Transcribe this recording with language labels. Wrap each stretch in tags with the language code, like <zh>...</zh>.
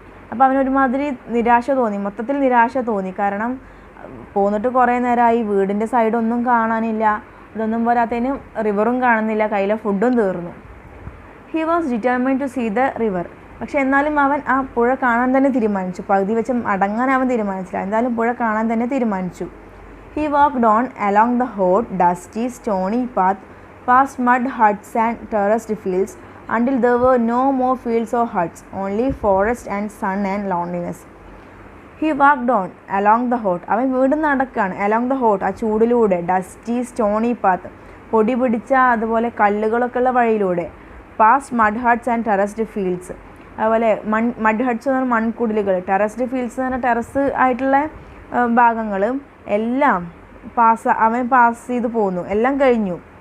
<ml>അപ്പോൾ അവനൊരുമാതിരി നിരാശ തോന്നി, മൊത്തത്തിൽ നിരാശ തോന്നി. കാരണം പോന്നിട്ട് കുറേ നേരമായി, വീടിൻ്റെ സൈഡൊന്നും കാണാനില്ല. ഇതൊന്നും പോരാത്തതിന് റിവറും കാണുന്നില്ല, കയ്യിലെ ഫുഡും തീർന്നു.</ml> <en>He was determined to see the river.</en> <ml>പക്ഷെ എന്നാലും അവൻ ആ പുഴ കാണാൻ തന്നെ തീരുമാനിച്ചു. പകുതി വെച്ച് അടങ്ങാൻ അവൻ തീരുമാനിച്ചില്ല. എന്തായാലും പുഴ കാണാൻ തന്നെ തീരുമാനിച്ചു.</ml> <en>He walked on along the hot, dusty, stony path, past mud huts and terraced fields, until there were no more fields or huts, only forest and sun and loneliness. He walked on along the hot.</en> <ml>അവൻ വീണ്ടും നടക്കുകയാണ്.</ml> <en>along the hot,</en> <ml>ആ ചൂടിലൂടെ,</ml> <en>dusty, stony path,</en> <ml>പൊടി പിടിച്ച അതുപോലെ കല്ലുകളൊക്കെ ഉള്ള വഴിയിലൂടെ,</ml> <en>past mud huts and terraced fields,</en> <ml>അതുപോലെ മഡ് ഹട്ട്സ് എന്ന് പറഞ്ഞാൽ മൺകുടിലുകൾ, ടെറസ്ഡ് ഫീൽഡ്സ് എന്ന് പറഞ്ഞാൽ ടെറസ് ആയിട്ടുള്ള ഭാഗങ്ങൾ എല്ലാം അവൻ പാസ് ചെയ്ത് പോന്നു. എല്ലാം കഴിഞ്ഞു.</ml>